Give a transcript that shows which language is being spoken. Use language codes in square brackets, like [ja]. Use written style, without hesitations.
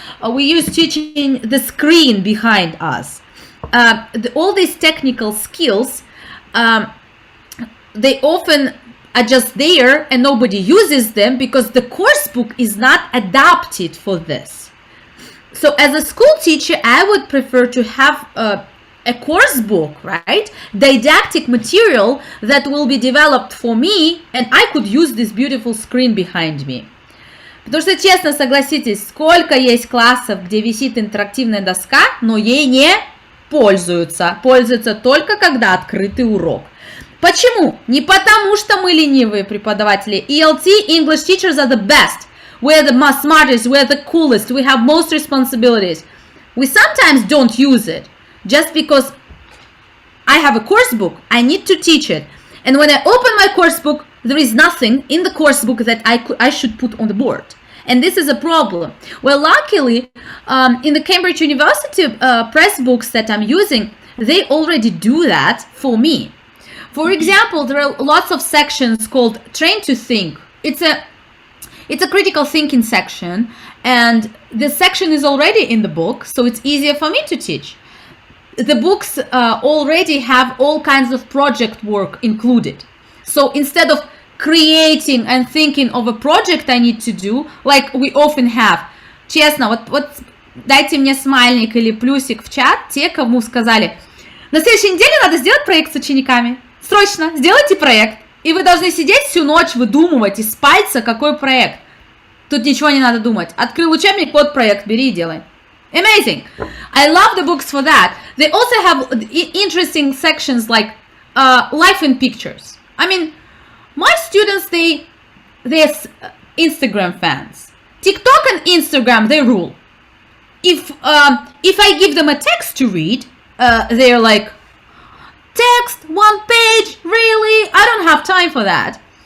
[en] We teaching the screen behind us. All these technical skills, they often are just there and nobody uses them because the course book is not adapted for this. So as a school teacher, I would prefer to have a course book, right? Didactic material that will be developed for me, and I could use this beautiful screen behind me. [ru] Потому что, честно, согласитесь, сколько есть классов, где висит интерактивная доска, но ей не пользуются. Пользуются только когда открытый урок. Почему? Не потому, что мы ленивые преподаватели. [en] ELT, English teachers are the best. We're the smartest, we're the coolest, we have most responsibilities. We sometimes don't use it. Just because I have a course book, I need to teach it. And when I open my course book, there is nothing in the course book that I should put on the board. And this is a problem. Well, luckily, in the Cambridge University press books that I'm using, they already do that for me. For example, there are lots of sections called Train to Think. It's a critical thinking section, and this section is already in the book, so it's easier for me to teach. The books already have all kinds of project work included. So instead of creating and thinking of a project I need to do, like we often have. [ru] Честно, вот дайте мне смайлик или плюсик в чат, те, кому сказали, на следующей неделе надо сделать проект с учениками. Срочно, сделайте проект. И вы должны сидеть всю ночь, выдумывать из пальца, какой проект. Тут ничего не надо думать. Открыл учебник, вот проект, бери и делай. [en] Amazing. I love the books for that. They also have interesting sections like life in pictures. I mean, my students, they're Instagram fans. TikTok and Instagram, they rule. If I give them a text to read, they're like, text, 1 page, really? I don't have time for that.